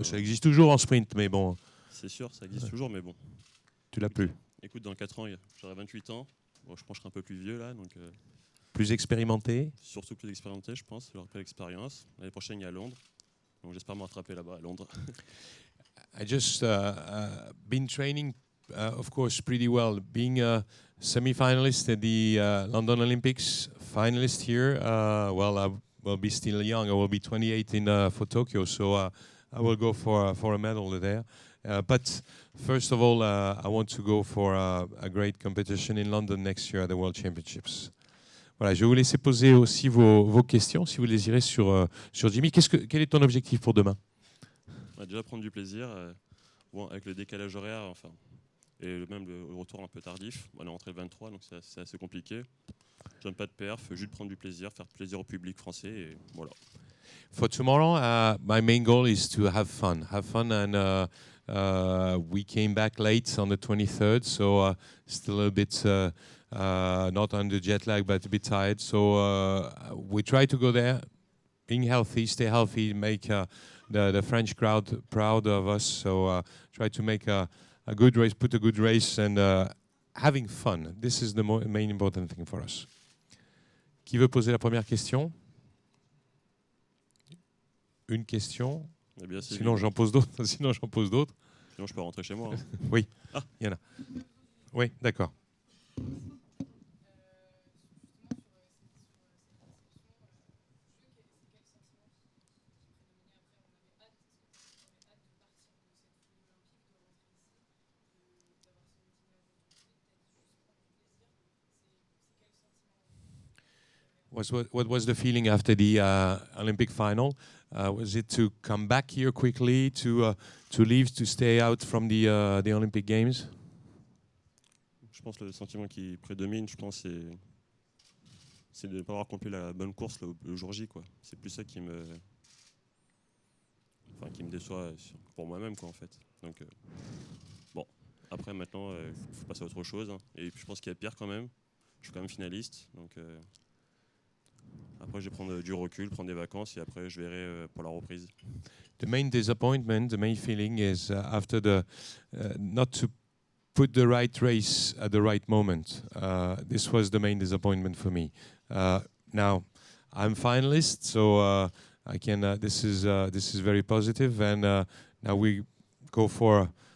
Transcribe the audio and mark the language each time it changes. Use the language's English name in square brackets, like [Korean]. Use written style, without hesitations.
[French] Ça existe toujours en sprint, mais bon... C'est sûr, ça existe toujours, mais bon. Tu l'as plus. Écoute, dans 4 ans, j'aurai 28 ans. Bon, je pense que je serai un peu plus vieux là. Donc, plus expérimenté? Surtout plus expérimenté, je pense. J'aurai pas l'expérience. L'année prochaine, il y a Londres. Donc j'espère me rattraper là-bas à Londres. [English] I just been training, of course, pretty well. Being a semi-finalist at the London Olympics, finalist here, well, I will be still young. I will be 28 for Tokyo, so I will go for a medal there. But first of all, I want to go for a great competition in London next year at the World Championships. [French] Voilà, je vais vous laisser poser aussi vos questions, si vous le désirez, sur Jimmy. Quel est ton objectif pour demain? Déjà prendre du plaisir, bon, avec le décalage horaire, enfin, et même le retour un peu tardif. On est rentré le 23, donc c'est assez compliqué. Je donne pas de perf, juste prendre du plaisir, faire plaisir au public français, et voilà. [English] For tomorrow, my main goal is to have fun, and we came back late on the 23rd, so still a bit not under jet lag, but a bit tired. So we try to go there, being healthy, stay healthy, make the French crowd proud of us. So try to make a good race, put a good race, and having fun. This is the main important thing for us. [French] Qui veut poser la première question? Une question. Eh bien, sinon j'en pose d'autres. Sinon je peux rentrer chez moi. Hein. Oui, il y en a. Oui, d'accord. [English] What was the feeling after the Olympic final? Was it to come back here quickly, to leave, to stay out from the Olympic Games? [French] Je pense que le sentiment qui prédomine, c'est de ne pas avoir accompli la bonne course le jour J, quoi. C'est plus ça qui me déçoit pour moi-même, quoi, en fait. Donc bon, après maintenant, il faut passer à autre chose. Hein. Et puis, je pense qu'il y a pire quand même. Je suis quand même finaliste, donc. Après, je vais prendre du recul, prendre des vacances, et après, je verrai pour la reprise. [English] The main disappointment, the main feeling is after not to put the right race at the right moment. This was the main disappointment for me. Now, I'm finalist, so I can. This is very positive, and now we go for